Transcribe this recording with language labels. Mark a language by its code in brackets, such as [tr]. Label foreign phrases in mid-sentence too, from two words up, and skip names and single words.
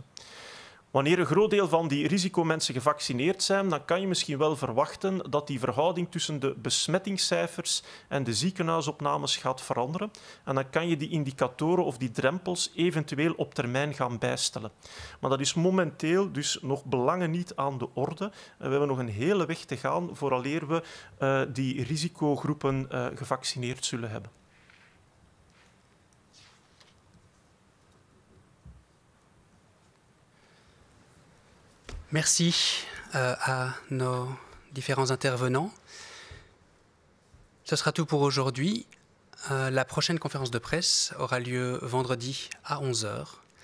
[nl] Wanneer een groot deel van die risicomensen gevaccineerd zijn, dan kan je misschien wel verwachten dat die verhouding tussen de besmettingscijfers en de ziekenhuisopnames gaat veranderen. En dan kan je die indicatoren of die drempels eventueel op termijn gaan bijstellen. Maar dat is momenteel dus nog belangen niet aan de orde. We hebben nog een hele weg te gaan vooraleer we die risicogroepen gevaccineerd zullen hebben. [fr] Merci à nos différents intervenants. Ce sera tout pour aujourd'hui. La prochaine conférence de presse aura lieu vendredi à 11 h.